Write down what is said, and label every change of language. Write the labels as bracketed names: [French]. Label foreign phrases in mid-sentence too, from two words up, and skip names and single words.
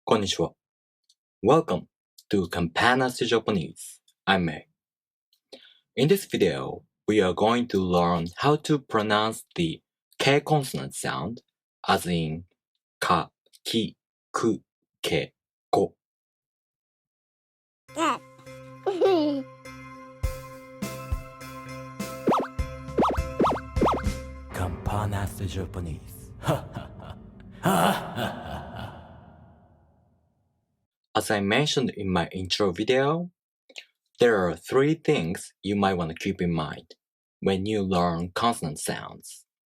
[English] こんにちは。Welcome to Consonant Japanese. I'm May. In this video, we are going to learn how to pronounce the K consonant sound, as in ka, ki, ku, ke, ko. Consonant Japanese. As I mentioned in my intro video, there are three things you might want to keep in mind when you learn consonant sounds.